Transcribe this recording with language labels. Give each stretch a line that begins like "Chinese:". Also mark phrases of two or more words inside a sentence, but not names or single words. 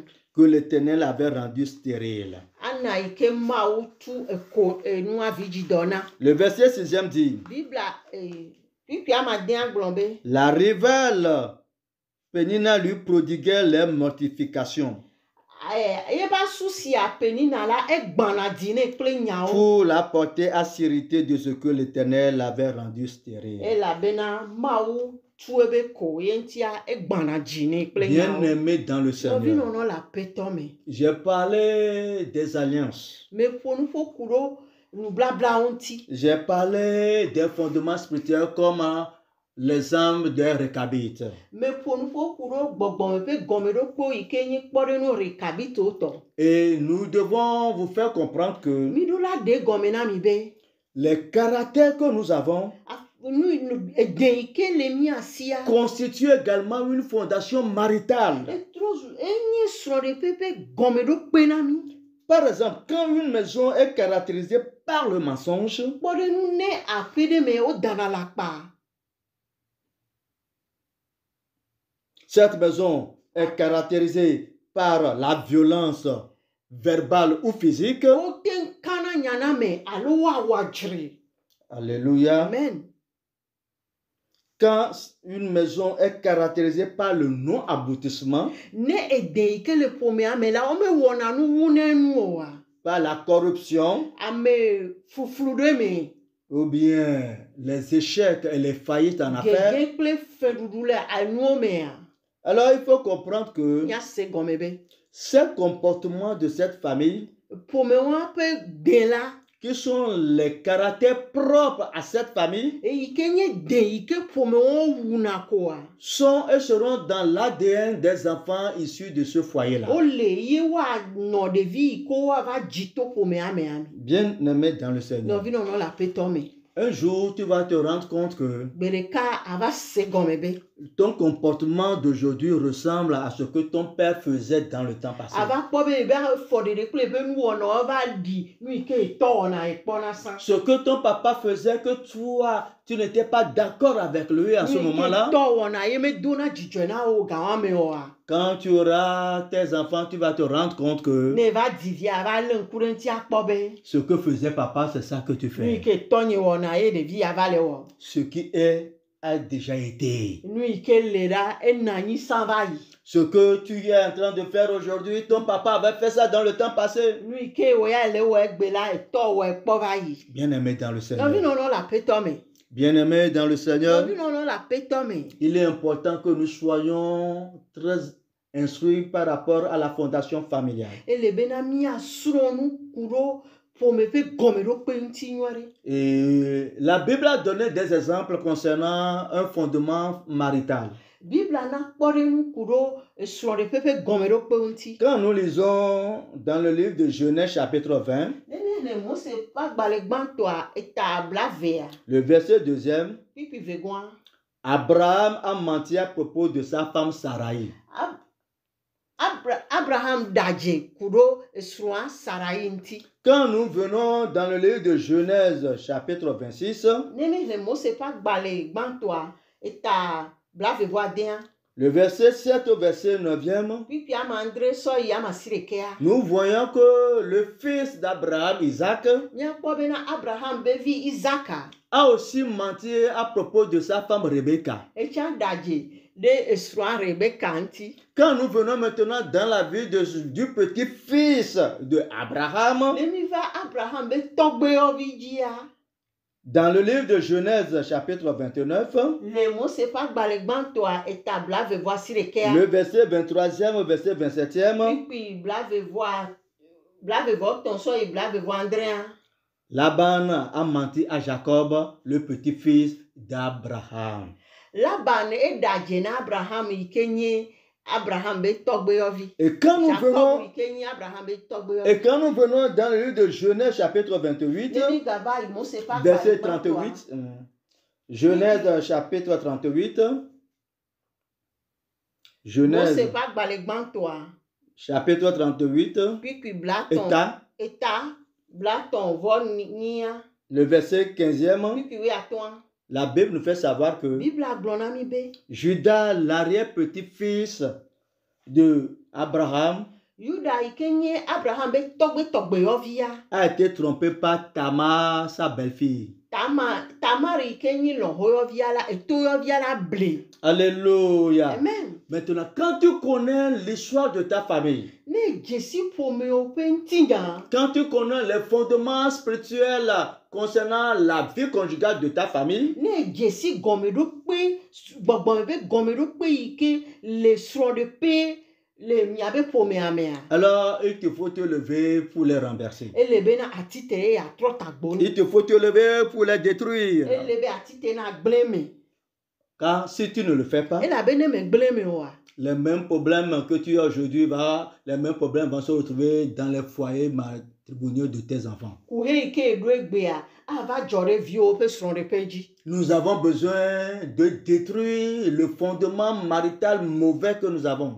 French: que l'Éternel avait rendue stérile.
Ewe: Anna yi ke Mawu tu enua vidzidɔ na.
French: Le verset 6e dit,
Ewe: Bibla pipi amadea gblɔ be
French: la rivale Pénina lui prodiguait les mortifications
Ewe: yeba susia Penina la egbãna di nɛ kple nyawo.
French: pour la porter à s'irriter de ce que l'Éternel avait rendu stérile.
Ewe: Elabena Mawu tu ebe ko ye ŋutia egbãna dzi nɛ kple nyawo.
French: Bien-aimé dans le Seigneur,
Ewe: Nɔvinɔnɔ le aƒetɔ me.
French: j'ai parlé des alliances.
Ewe: Meƒo nu ƒo ku ɖo nublabrawo ŋuti.
French: J'ai parlé des fondements spirituels comme les âmes des Récabites.
Ewe: Meƒo nu ƒo ku ɖo gbɔgbɔme ƒe gɔmeɖokpewo yi ke nye kpɔɖenu Rekabitwo tɔ.
French: Et nous devons vous faire comprendre que
Ewe: Miɖo la ɖe gɔme na mi be
French: les caractères que nous avons
Ewe: edẽ yi ke le mia sia
French: constituent également une fondation maritale.
Ewe: enye srɔ̃ɖeƒe ƒe gɔmeɖokpe na mi.
French: Par exemple, quand une maison est caractérisée par le mensonge,
Ewe: Kpɔɖenu ne aƒe ɖe me wodana le akpa.
French: cette maison est caractérisée par la violence verbale ou physique.
Ewe: Wote kana nyana me alo woawɔ adzre.
French: Alléluia.
Ewe: Amen.
French: Quand une maison est caractérisée par le non-aboutissement,
Ewe: ne ede ike le ƒomea me la wome wɔna nu wu ne nu oa
French: par la corruption,
Ewe: ame fuflu ɖe me
French: ou bien les échecs et les faillites en affaires,
Ewe: gege kple feɖuɖu le anuwo mea
French: alors il faut comprendre que
Ewe: míase gɔme be
French: ces comportements de cette famille,
Ewe: ƒomewa ƒe de la
French: qui sont les caractères propres à cette famille,
Ewe: eyi ke nye de yi ke ƒomewo wuna koa
French: sont et seront dans l'ADN des enfants issus de ce foyer-là.
Ewe: wole ye woanɔ ɖevi yi ko woava dzi to ƒomea mea me
French: Bien-aimé dans le Seigneur,
Ewe: nɔvi nɔnɔ le aƒetɔ me
French: un jour tu vas te rendre compte que
Ewe: gbe ɖeka ava se gɔme be
French: ton comportement d'aujourd'hui ressemble à ce que ton père faisait dans le temps passé.
Ewe: ava kpɔ be ebe afɔ ɖeɖe kple ebe nuwɔnɔ eva ɖi nu yi ke etɔ wɔna ekpɔna sa
French: Ce que ton papa faisait que tu n'étais pas d'accord avec lui à ce
Ewe: nu yi ke
French: moment-là.
Ewe: etɔ wɔna ye medona dzidzɔe na wo gã wɔme oa
French: Quand tu auras tes enfants, tu vas te rendre compte que
Ewe: ne eva di via ava lé ŋku ɖe ŋuti akpɔ be
French: ce que faisait papa, c'est ça que tu
Ewe: nu yi
French: fais.
Ewe: ke tɔnye wɔna ye ɖevi ava le wɔ
French: Ce qui est a déjà été.
Ewe: nu yi ke le ɖa ena anyi san va yi
French: Ce que tu es en train de faire aujourd'hui, ton papa avait fait ça dans le temps passé.
Ewe: nu yi ke wo ya le wɔ egbe la etɔ wɔ ekpɔ va yi
French: Bien-aimé dans le
Ewe: nɔvi
French: Seigneur.
Ewe: nɔnɔ le aƒetɔ me
French: Bien-aimé dans le Seigneur,
Ewe: nɔvi nɔnɔ le aƒetɔ me
French: il est important que nous soyons très instruits par rapport à la fondation familiale.
Ewe: ele bena míasrɔ̃ nu ku ɖo ƒome ƒe gɔmeɖokpe ŋuti nyuie ɖe
French: Et la Bible a donné des exemples concernant un fondement marital.
Ewe: bibla na kpɔ ɖe nu ku ɖo esrɔ̃ɖeƒe ƒe gɔmeɖokpe ŋuti
French: Quand nous lisons dans le livre de Genèse chapitre 20,
Ewe: ne míele mose ƒe agbalẽ gbãtɔa eta blavea
French: le verset 2,
Ewe: pipi vegɔa
French: Abraham a menti à propos de sa femme Sarai.
Ewe: Abraham dadze ku ɖo esrɔ̃a Sarai ŋuti
French: Quand nous venons dans le livre de Genèse chapitre 26,
Ewe: ne míele mose ƒe agbalẽ gbãtɔa eta blavevɔadea
French: le verset 7 au verset 9,
Ewe: pipi ame andre sɔ yi ame asi ɖekea
French: nous voyons que le fils d'Abraham, Isaac,
Ewe: míakpɔ bena Abraham be vi Isaka
French: a aussi menti à propos de sa femme Rebecca.
Ewe: etsã dadze ɖe esrɔ̃a Rebeka ŋuti
French: Quand nous venons maintenant dans la vie du petit-fils de Abraham,
Ewe: ne mi va Abraham be tɔgbuiyɔvi dzia
French: dans le livre de Genèse chapitre 29,
Ewe: le mose ƒe agbalẽ gbãtɔa eta blavevɔ asi ɖekea
French: le verset 23e au verset 27e,
Ewe: pipi blavevɔ tɔ̃ sɔ yi blavevɔ andrea
French: Laban a menti à Jacob, le petit-fils d'Abraham.
Ewe: Laban edadze na Abraham yi ke nye Abraham be tɔgbuiyɔvi
French: Et quand nous
Ewe: Jacob
French: venons,
Ewe: yi ke nye Abraham be tɔgbuiyɔvi
French: et quand nous venons dans le livre de Genèse chapitre 28,
Ewe: ne mi gava yi mose ƒe
French: verset
Ewe: agbalẽ
French: 38,
Ewe: gbãtɔa
French: Genèse chapitre 38,
Ewe: mose
French: Genèse
Ewe: ƒe agbalẽ gbãtɔa
French: chapitre 38,
Ewe: pipi blatɔ̃ eta blatɔ̃ vɔ nyia
French: le verset 15e,
Ewe: pipi wuiatɔ̃a
French: la Bible nous fait savoir que
Ewe: bibla gblɔ na mi be
French: Judas, l'arrière-petit-fils de Abraham,
Ewe: Yuda yi ke nye Abraham be tɔgbetɔgbeyɔvia
French: a été trompé par Tamar, sa belle-fille.
Ewe: Tamar yi ke nye lɔ̃xoyɔvia la etoyɔvia la ble
French: Alléluia.
Ewe: amen
French: Maintenant, quand tu connais l'histoire de ta famille,
Ewe: ne dzesi ƒomewo ƒe ŋutigã
French: quand tu connais les fondements spirituels concernant la vie conjugale de ta famille,
Ewe: ne dzesi gɔmeɖokpe gbɔgbɔme ƒe gɔmeɖokpe yi ke le srɔ̃ɖeƒe le miabe ƒomea mea
French: alors il te faut te lever pour les renverser.
Ewe: ele bena atite ye atrɔ tagbo
French: Il te faut te lever pour les détruire.
Ewe: ele be atite na gblẽ me
French: Car si tu ne le fais pas,
Ewe: elabe ne me gblẽ me oa
French: les mêmes problèmes que tu as aujourd'hui, les mêmes problèmes vont se retrouver dans les foyers matrimoniaux de tes enfants.
Ewe: kuhe yi ke eɖo egbea ava dzɔ ɖe viwo ƒe srɔ̃ɖeƒe dzi
French: Nous avons besoin de détruire le fondement marital mauvais que nous avons.